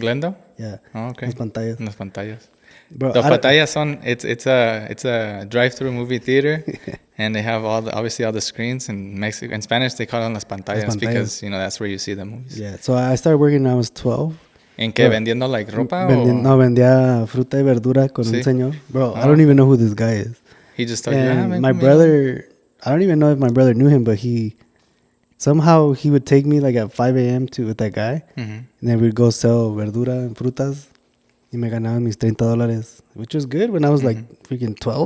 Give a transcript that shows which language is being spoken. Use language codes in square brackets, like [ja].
[es] ¿Glendale? [en] Yeah. Oh, okay. [es] Las pantallas. Las pantallas. [en] Bro, [es] The pantallas son... [en] It's a drive-through movie theater, and they have obviously all the screens in Mexico. In Spanish, they call them las pantallas because that's where you see the movies. Yeah. So I started working when I was 12. [es] ¿En qué? ¿Vendiendo [en] like [es] ropa? No, vendía fruta y verdura con un señor. [en] Bro, I don't even know who this guy is. He just told you, my brother, I don't even know if my brother knew him, but somehow he would take me like at 5 a.m. with that guy. And then we'd go sell verdura and frutas. [es] Y me ganaban mis $30, [en] which was good when I was like freaking 12.